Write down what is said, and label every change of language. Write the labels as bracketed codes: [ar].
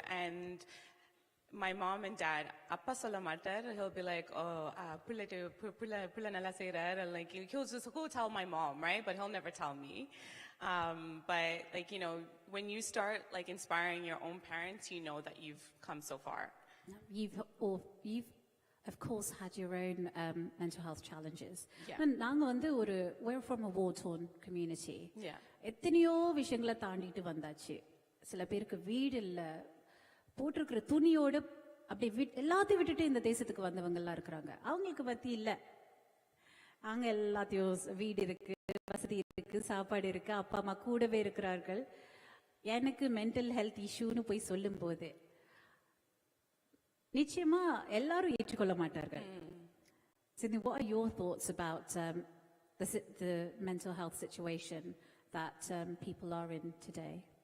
[en] And my mom and dad, [ta] appa solla matar, [en] he'll be like, oh, [ta] pulla nalla seirar, [en] like he'll tell my mom, right? But he'll never tell me. But like, when you start like inspiring your own parents, you know that you've come so far. You've of course had your own mental health challenges. Yeah. [ta] நாங்க வந்து [en] we're from a war-torn community. Yeah. [ta] எத்தனையோ விஷயங்களை தாண்டிட்டு வந்தாச்சு. சில பேருக்கு வீடு இல்ல, போட்டிருக்கிற துணியோட அப்படி எல்லாத்தையும் விட்டுட்டு இந்த தேசத்துக்கு வந்தவங்க எல்லாம் இருக்கிறாங்க. அவங்களுக்கு பத்தி இல்ல, அங்க எல்லாத்தையும் வீடு இருக்கு, வசதி இருக்கு, சாப்பாடு இருக்கு, அப்பா அம்மா கூடவே இருக்கிறார்கள். எனக்கு மென்டல் ஹெல்த் இஷ்யூன்னு போய் சொல்லும் போது நிச்சயமா எல்லாரும் ஏற்றுக்கொள்ள மாட்டார்கள். [en] Sydney, what are your thoughts about the mental health situation that people are in today?